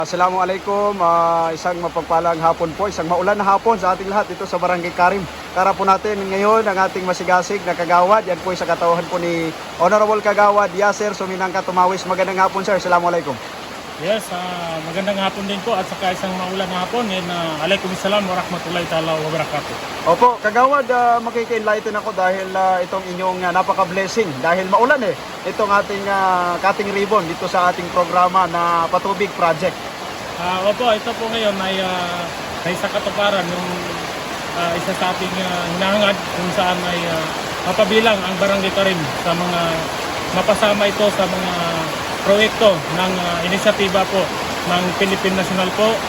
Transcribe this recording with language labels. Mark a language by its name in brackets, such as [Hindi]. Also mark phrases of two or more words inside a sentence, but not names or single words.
[Filipino] Assalamualaikum, isang mapagpalang hapon po, isang maulan na hapon sa ating lahat dito sa Barangay Karim. Karap po natin ngayon ang ating masigasig na kagawad. Yan po sa katauhan po ni Honorable Kagawad Yasser Suminangka Tumawis. Magandang hapon sir, Assalamualaikum. Yes, magandang hapon din po at saka isang maulan na hapon. [Arabic] عليكم السلام ورحمة الله تعالى وبركاته. [Filipino] Opo, Kagawad, makiki-enlighten ako dahil itong inyong napaka-blessing. Dahil maulan itong ating [English] cutting ribbon [Filipino] dito sa ating programa na Patubig Project. Opo, ito po ngayon ay sa katuparan yung isa sa ating hinahangad kung saan ay mapabilang ang Barangay Karim sa mga mapasama ito sa mga proyekto ng inisyatiba po ng Philippine National po.